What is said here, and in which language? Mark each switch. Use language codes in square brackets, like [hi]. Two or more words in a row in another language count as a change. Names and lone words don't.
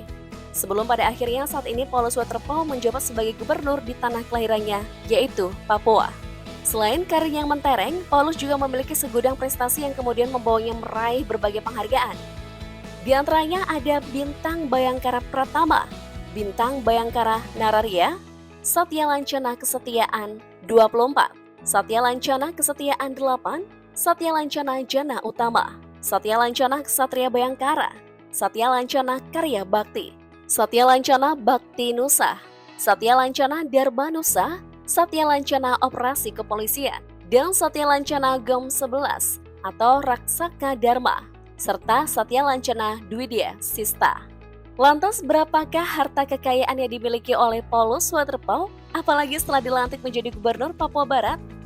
[id] Sebelum pada akhirnya saat ini Paulus Waterpauw menjabat sebagai gubernur di tanah kelahirannya, yaitu Papua. Selain karir yang mentereng, Paulus juga memiliki segudang prestasi yang kemudian membawanya meraih berbagai penghargaan. Di antaranya ada Bintang Bayangkara Pratama, Bintang Bayangkara Nararia, Satya Lancana Kesetiaan 24, Satya Lancana Kesetiaan 8, Satya Lancana Jana Utama, Satya Lancana Ksatria Bayangkara, Satya Lancana Karya Bakti, Satya Lancana Bakti Nusa, Satya Lancana Dharma Nusa, Satya Lancana Operasi Kepolisian, dan Satya Lancana GOM 11 atau Raksaka Dharma, serta Satya Lancana Dwidya Sista. Lantas berapakah harta kekayaan yang dimiliki oleh Paulus Waterpauw, apalagi setelah dilantik menjadi Gubernur Papua Barat?